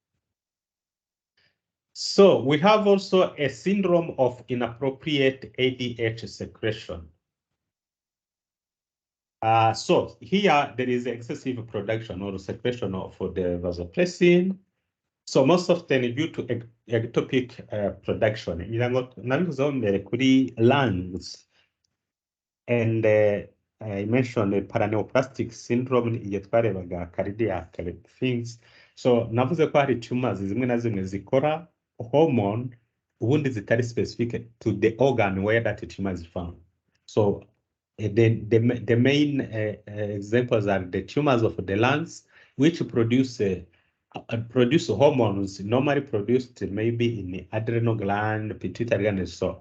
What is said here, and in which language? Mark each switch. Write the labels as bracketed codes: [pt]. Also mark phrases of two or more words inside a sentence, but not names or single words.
[en] So we have also a syndrome of inappropriate ADH secretion. So here there is excessive production or secretion of the vasopressin. So most often due to ectopic production. [rw] Nabivuzeho mbere kuri [en] lungs, and I mentioned the paraneoplastic syndrome [rw] igihe twarebaga [en] cardiac things. So [rw] navuze ko hari [en] tumors [rw] zimwe na zimwe zikora [en] hormone [rw] ubundi zitari [en] specific to the organ where that tumor is found. So the main examples are the tumors of the lungs, which produce hormones normally produced maybe in the adrenal gland, pituitary gland, and so on.